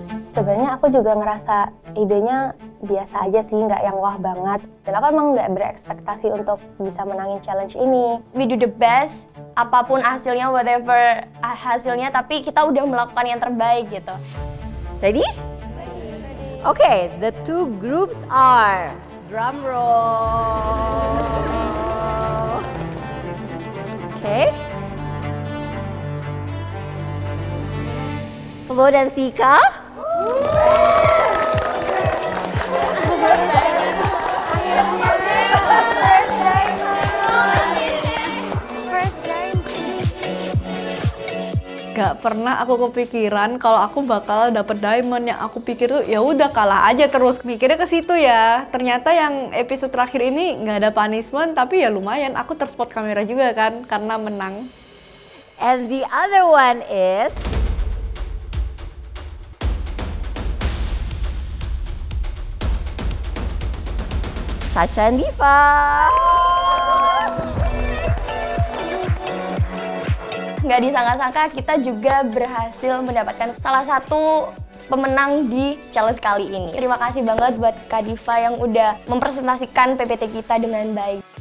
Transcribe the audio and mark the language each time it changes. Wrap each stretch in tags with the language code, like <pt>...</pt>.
<id>Sebenarnya aku juga ngerasa idenya biasa aja sih, nggak yang wah banget. Dan aku emang nggak berekspektasi untuk bisa menangin challenge ini.</id> <en>We do the best,</en> <id>apapun hasilnya, whatever hasilnya, tapi kita udah melakukan yang terbaik gitu.</id> <en>Ready? Okay, the two groups are, drum roll. Okay.</en> <id>Flo dan Sika. Gak pernah aku kepikiran kalau aku bakal dapet diamond. Yang aku pikir tuh ya udah kalah aja terus. Mikirnya ke situ ya. Ternyata yang episode terakhir ini nggak ada punishment, tapi ya lumayan. Aku terspot kamera juga kan karena menang.</id> <en>And the other one is Sacha and Diva.</en> <id>Nggak disangka-sangka kita juga berhasil mendapatkan salah satu pemenang di challenge kali ini. Terima kasih banget buat Kak Diva yang udah mempresentasikan PPT kita dengan baik.</id>